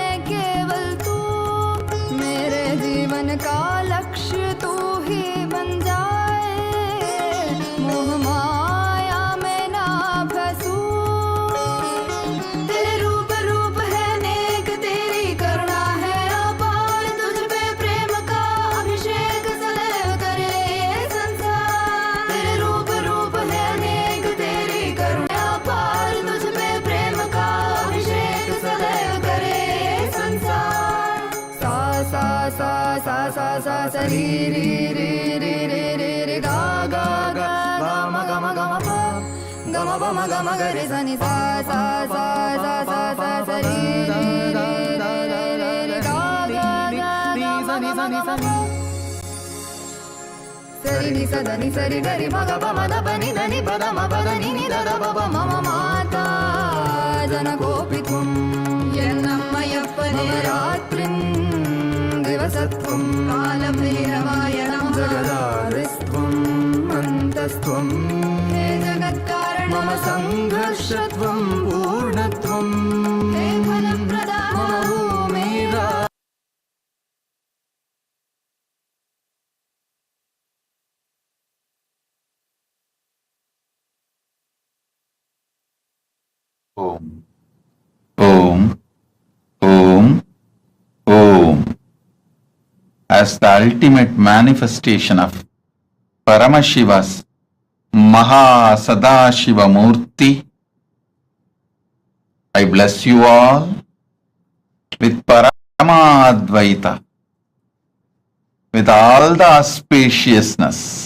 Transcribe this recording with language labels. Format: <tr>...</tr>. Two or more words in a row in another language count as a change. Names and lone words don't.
<hi>केवल तू मेरे जीवन का लक्ष्य तू ही बन जाए मोह माया में ना फंसूं तेरे रूप रूप है नेक तेरी करुणा है अपार तुझ पे प्रेम का अभिषेक सदैव करे ये संसार तेरे रूप रूप है नेक तेरी करुणा अपार तुझ पे प्रेम का अभिषेक सदैव करे ये संसार सा सा सा सा सा सा सा री री री री री री री गा गा गा गा म ग म ग म प ग म प म ग म ग रे सा नि सा सा सा सा सा सा सा री री री री री री री गा गा गा गा म ग म ग म प</hi> <sa>सरि नि स द नि सरि ग रि म ग प म द प नि द नि प द म प द नि नि द द प प म म माता जनकोऽपि त्वं यन्नम्मयप्पने रात्रिं दिवसत्वं कालभैरवाय नमः जगदारिस्त्वम् अन्तस्त्वं हे जगत्कारण मम सङ्घर्षत्वं पूर्णत्वं हे फलप्रदा मम भूमिरा Om. Om. Om. Om.</sa> <en>As the ultimate manifestation of Paramashiva's MahaSadashiva Murthy, I bless you all with Paramadvaita, with all the auspiciousness,</en>